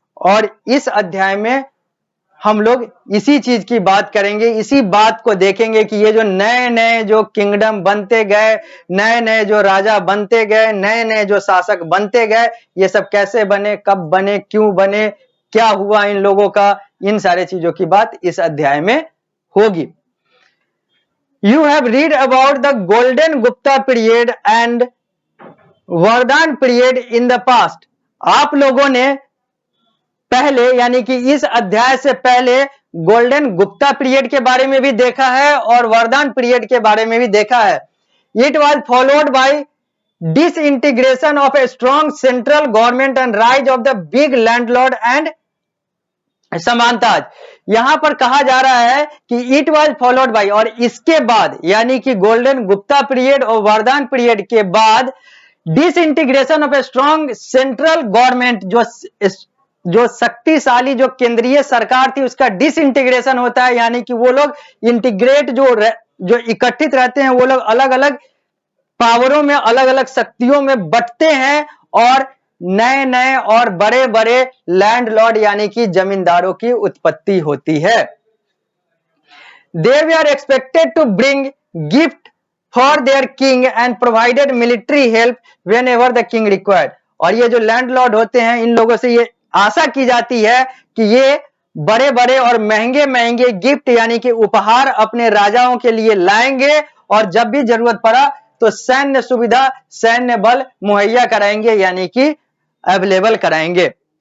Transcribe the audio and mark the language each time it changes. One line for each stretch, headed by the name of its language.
Hindi: और इस अध्याय में हम लोग इसी चीज की बात करेंगे, इसी बात को देखेंगे कि ये जो नए नए जो किंगडम बनते गए, नए नए जो राजा बनते गए, नए नए जो शासक बनते गए, ये सब कैसे बने, कब बने, क्यों बने, क्या हुआ इन लोगों का, इन सारे चीजों की बात इस अध्याय में होगी।
English: You have read about the golden Gupta period and Vardhan period in the past।
Hindi: आप लोगों ने पहले यानी कि इस अध्याय से पहले गोल्डन गुप्ता पीरियड के बारे में भी देखा है और वरदान पीरियड के बारे में भी देखा है।
English: It was followed by disintegration of a strong central government and rise of the big landlord and समानताज।
Hindi: यहां पर कहा जा रहा है कि
English: it was followed by,
Hindi: और इसके बाद यानी कि गोल्डन गुप्ता पीरियड और वरदान पीरियड के बाद
English: disintegration of a strong central government,
Hindi: जो शक्तिशाली जो केंद्रीय सरकार थी उसका डिसइंटीग्रेशन होता है, यानी कि वो लोग इंटीग्रेट जो इकट्ठित रहते हैं, वो लोग अलग अलग पावरों में, अलग अलग शक्तियों में बंटते हैं और नए नए और बड़े बड़े लैंडलॉर्ड यानी कि जमींदारों की उत्पत्ति होती है।
English: They were expected to bring gift for their king and provided military help whenever the king required।
Hindi: और ये जो लैंडलॉर्ड होते हैं, इन लोगों से ये आशा की जाती है कि ये बड़े बड़े और महंगे महंगे गिफ्ट यानी कि उपहार अपने राजाओं के लिए लाएंगे और जब भी जरूरत पड़ा तो सैन्य सुविधा, सैन्य बल मुहैया कराएंगे यानी कि अवेलेबल कराएंगे।